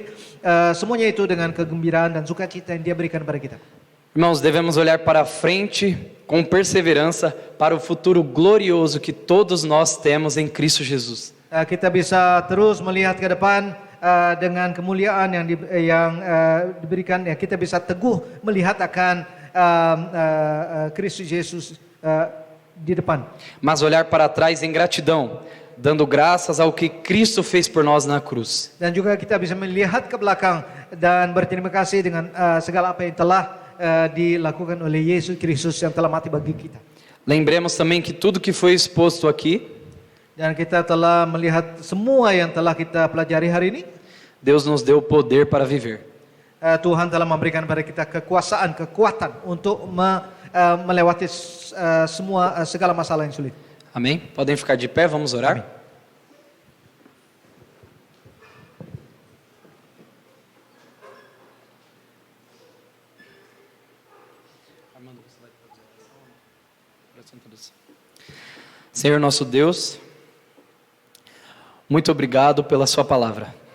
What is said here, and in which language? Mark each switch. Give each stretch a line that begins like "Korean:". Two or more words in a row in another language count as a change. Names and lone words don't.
Indonesian: Semuanya itu dengan kegembiraan dan sukacita yang Dia berikan pada kita.
Portuguese: Irmãos, devemos olhar para frente com perseverança para o futuro glorioso que todos nós temos em Cristo Jesus.
Indonesian: Kita bisa terus melihat ke depan dengan kemuliaan yang diberikan. Ya, kita bisa teguh melihat akan Kristus Yesus di depan.
Portuguese: Mas olhar para trás em gratidão, dando graças ao que Cristo fez por nós na cruz.
Indonesian: Dan juga kita bisa melihat ke belakang dan berterima kasih dengan segala apa yang telah dilakukan oleh Yesus Kristus yang telah mati bagi kita.
Portuguese: Lembremos também que tudo que foi exposto aqui,
Indonesian: Dan kita telah melihat semua yang telah kita pelajari hari ini.
Portuguese: Deus nos deu o poder para viver.
Indonesian: Tuhan telah memberikan pada kita kekuatan untuk melewati segala masalah yang sulit.
Portuguese: Amém? Podem ficar de pé, vamos orar? Amém. Senhor nosso Deus, muito obrigado pela sua palavra.